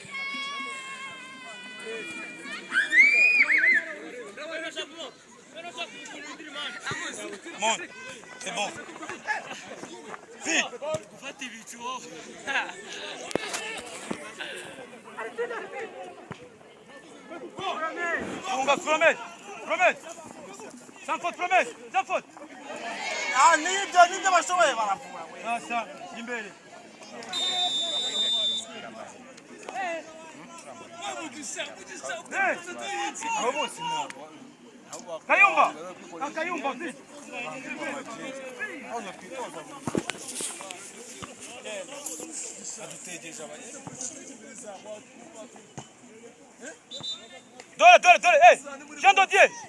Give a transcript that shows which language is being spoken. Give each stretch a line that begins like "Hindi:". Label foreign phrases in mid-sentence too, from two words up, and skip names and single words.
French: Monte, c'est bon. Vite. Fatti vite. On va promettre. Promettre. Sans faute, promettre. Sans faute.
Kinyarwanda: Ah, ni bashoboye barapfura we. Sasa, imbere. Kayumba!
French: Kayumba, vite! Dole, hey! Jean Dodier!